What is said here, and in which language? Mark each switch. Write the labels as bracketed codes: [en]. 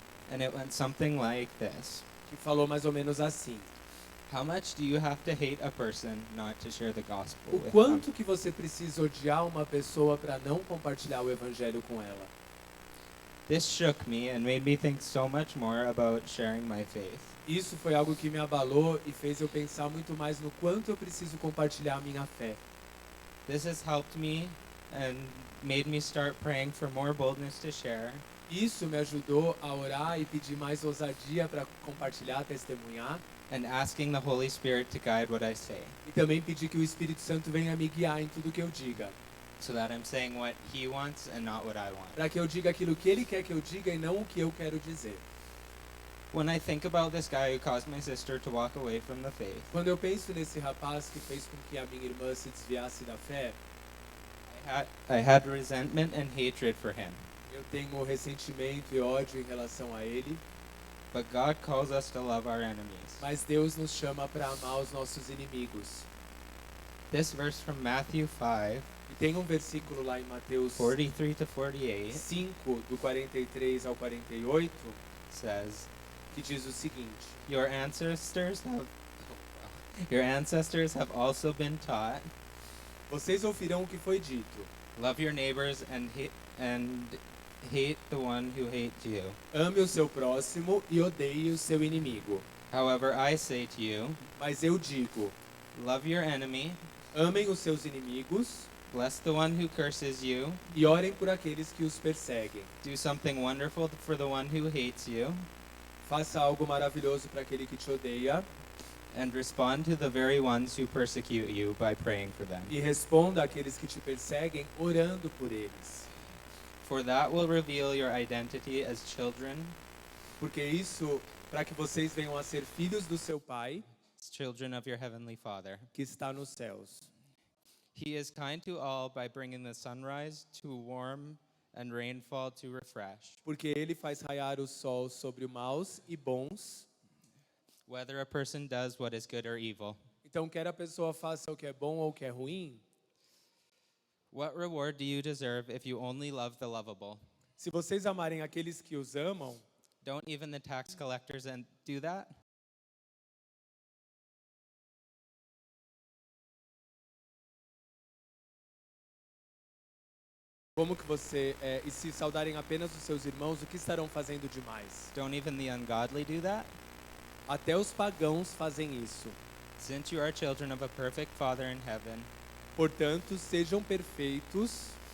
[en] and it went something like this. [pt] que falou mais ou menos assim: [en] How much do you have to hate a person not to share the gospel [pt] o [en] with them? [pt] quanto que você precisa odiar uma pessoa para não compartilhar o evangelho com ela? [en] This shook me and made me think so much more about sharing my faith. [pt] Isso foi algo que me abalou e fez eu pensar muito mais no quanto eu preciso compartilhar a minha fé. [en] This has helped me and made me start praying for more boldness to share, [pt] Isso me ajudou a orar e pedir mais ousadia para compartilhar, testemunhar, [en] and asking the Holy Spirit to guide what I say, [pt] e também pedir que o Espírito Santo venha me guiar em tudo que eu diga, [en] so that I'm saying what He wants and not what I want. [pt] para que eu diga aquilo que Ele quer que eu diga e não o que eu quero dizer. [en] When I think about this guy who caused my sister to walk away from the faith, [pt] Quando eu penso nesse rapaz que fez com que a minha irmã se desviasse da fé, [en] I had resentment and hatred for him. [pt] eu tenho ressentimento e ódio em relação a ele, [en] But God calls us to love our enemies. [pt] mas Deus nos chama para amar os nossos inimigos. [en] This verse from Matthew 5, [pt] E tem um versículo lá em Mateus [en] 43 to 48 [pt] 5, do 43 ao 48, [en] says, [pt] que diz o seguinte: [en] Your ancestors have also been taught, [pt] Vocês ouvirão o que foi dito: [en] love your neighbors and hate the one who hates you. [pt] ame o seu próximo e odeie o seu inimigo. [en] However, I say to you, [pt] Mas eu digo: [en] love your enemy, [pt] amem os seus inimigos [en] bless the one who curses you, [pt] e orem por aqueles que os perseguem. [en] do something wonderful for the one who hates you, [pt] Faça algo maravilhoso para aquele que te odeia [en] and respond to the very ones who persecute you by praying for them. [pt] e responda àqueles que te perseguem orando por eles. [en] For that will reveal your identity as children, [pt] Porque isso, para que vocês venham a ser filhos do seu Pai [en] as children of your heavenly Father. [pt] que está nos céus. [en] He is kind to all by bringing the sunrise to warm and rainfall to refresh. [pt] Porque ele faz raiar o sol sobre os maus e bons. [en] Whether a person does what is good or evil. [pt] Então, quer a pessoa faça o que é bom ou o que é ruim, [en] What reward do you deserve if you only love the lovable? [pt] se vocês amarem aqueles que os amam, [en] Don't even the tax collectors and do that? [pt] como que você e se saudarem apenas os seus irmãos, o que estarão fazendo demais? [en] Don't even the ungodly do that? [pt] Até os pagãos fazem isso. [en] Since you are children of a perfect Father in heaven, [pt] Portanto, sejam perfeitos,